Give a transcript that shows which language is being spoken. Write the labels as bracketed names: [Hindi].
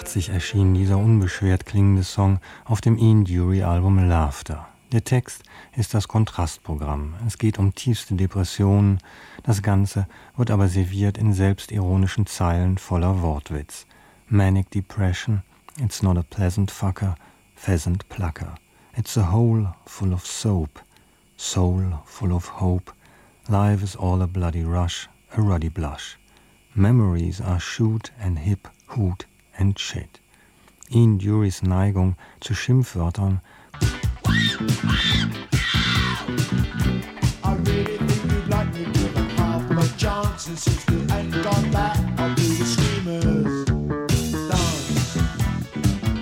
[German] Erschien dieser unbeschwert klingende Song auf dem In-Jury-Album Laughter. Der Text ist das Kontrastprogramm. Es geht um tiefste Depressionen. Das Ganze wird aber serviert in selbstironischen Zeilen voller Wortwitz. [English] Manic Depression, it's not a pleasant fucker, pheasant plucker. It's a hole full of soap, soul full of hope. Life is all a bloody rush, a ruddy blush. Memories are shoot and hip, hoot and shit. [German] In Jurys Neigung zu Schimpfwörtern. [English] I really think you'd like me to give up half a chance, and since we ain't got that, I'll do the screamers dance.